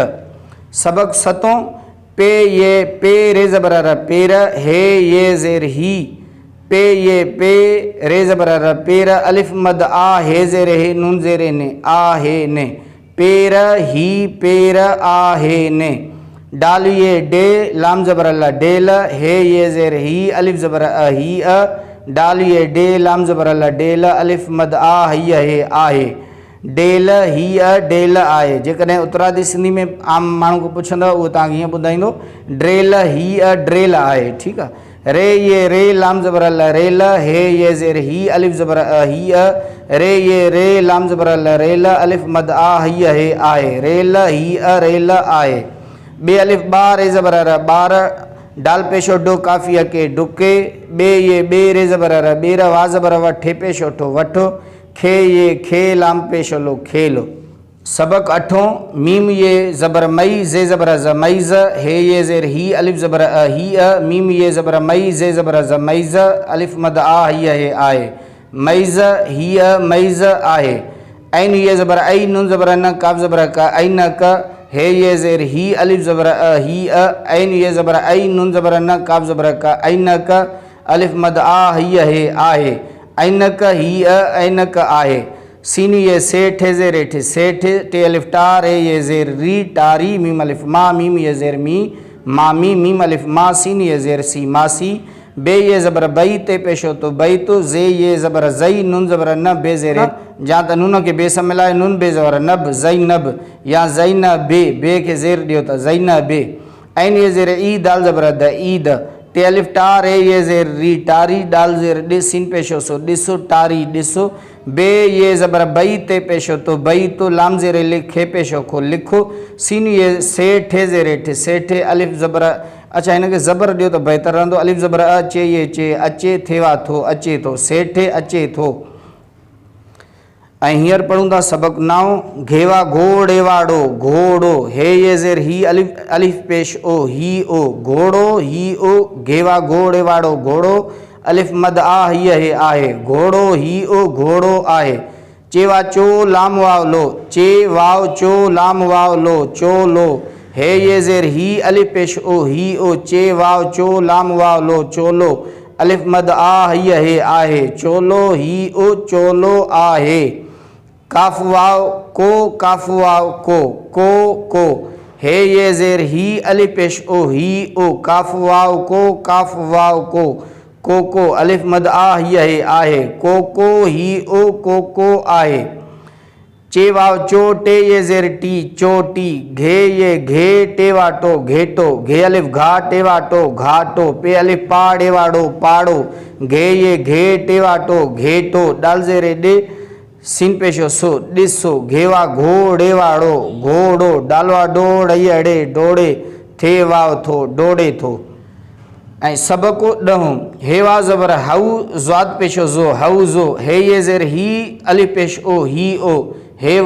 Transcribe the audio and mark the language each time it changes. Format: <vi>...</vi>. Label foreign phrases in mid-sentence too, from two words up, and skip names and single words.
<sd>सबक सतों पे ये पे रे ज़बर र पेर हे ये ज़ेर ही पे ये पे रे ज़बर र पेर अलिफ मद आ हे ज़ेर हे नून ज़ेर ने आ हे ने पेर ही पेर आ हे ने डाल ये डे लाम ज़बर ला डेल हे ये ज़ेर ही अलिफ ज़बर ही डाल ये डे लाम ज़बर अल डेल अलिफ मद आ हीअ हे आहे डेल हीअ डेल आहे जेकॾहिं उत्तरादी सिंधी में आम माण्हू को पुछंदव उहो तव्हांखे हीअं ॿुधाईंदो ड्रेल हीअ ड्रेल आहे ठीकु आहे रे ये रे लाम ज़बर अल रेल हे ये ज़ेर ही अलिफ ज़बर अ हीअ रे ये रे लाम ज़बर अल रेल अलिफ मद आ हीअ हे आहे रेल हीअ रेल आहे बे अलिफ बा रे ज़बर अर ॿार डाल पेशो डो काफ़ी के डुके बे ये बे रे ज़बर अर ॿेर वा ज़बर व ठे पेशो ठो वठो खे ये खे लाम पेशो लो खेलो सबक अठों मीम ये ज़बर मई जे ज़बर ज़ मईज़ हे ये ज़ेर ही अलिफ ज़बर अ हीअ मीम ये ज़बर मई जे ज़बर ज़ मईज़ अलिफ मद आ हीअ हे आहे मईज़ हीअ मईज़ आहे ऐन ये ज़बर ऐ नुन ज़बर न काफ़ ज़बर का ऐ न क हे ये ज़ेर ही अलिफ ज़बर अ हीअ ऐन ये ज़बर ऐ नुन ज़बर न काफ़ ज़बर का ऐ न क अलिफ मद आ हीअ हे आहे ऐनक हीअ ऐनक आहे सीन ये सेठ ज़ेर हेठ सेठ टे अलिफ टा रे ये ज़ेर री टारी मीम अलिफ मा मीम ये ज़ेर मी मामी मीम अलिफ मा सीन ये ज़ेर सी मासी बे ये ज़बर बई ते पेशो तो बई तो जे ये ज़बर ज़ई नुन ज़बर न बे ज़ेर या त नुन के बे सां मिलाए नुन बे ज़बर नब ज़ई नब या ज़ई न बे के ज़ेर ॾियो त ज़ई न बे ऐन ये ज़ेर ई दाल ज़बर द ईद टे अलिफ टा रे ये ज़ेर री टारी डाल ज़ेर ॾिस सीन पेशो सो ॾिसो टारी ॾिसो बे ये ज़बर बई ते पेशो तो बई तो लाम ज़ेर लिखे पेशो खो लिखो सीन ये सेठ ज़ेर हेठ सेठ अलिफ ज़बर अच्छा हिनखे ज़बर ॾियो त बहितर रहंदो अलिफ ज़बर अचे ये चे अचे थेवा थो अचे थो सेठ अचे थो ऐं हींअर पढ़ूं था सबक नाओ घेवा घोड़े वाड़ो घोड़ो हे ये ज़ेर ही अलिफ अलिफ पेश ओ ही ओ घोड़ो ही ओ घेवा घोड़े वाड़ो घोड़ो अलिफ मद आ हीअ हे आहे घोड़ो ही ओ घोड़ो आहे चेवा चो लाम वाव लो चे वाव चो लाम वाव लो चो लो हे ये ज़ेर ही अलिफ पेश ओ ही ओ चे वाव चो लाम वाव लो चोलो अलिफ मद आ हीअ हे आहे चोलो ही ओ चोलो आहे काफ वाव को हे ये ज़ेर ही अलिफ पेश ओ ही ओ काफ वाव को अलिफ मद आ हीअ हे आहे को ही ओ को आहे चे वाव चो टे ये ज़ेर टी चोटी घे ये घे टे वाटो घेटो घे अलिफ घा टे वाटो घाटो पे अलिफ पा डे वाड़ो पाड़ो घे ये घे टे वाटो घेटो डाल ज़ेर डे सीन पेशो सो ॾिसो घेवा घोड़े वाड़ो घोड़ो डालवा डोड़ अड़े डोड़े थे वाव थो डोड़े थो ऐं सबको ॾहों हेवा ज़बर हऊ ज़्वाद पेशो ज़ो हऊ ज़ो हे ये ज़ेर ही अलिफ पेश ओ ही ओ हे</sd>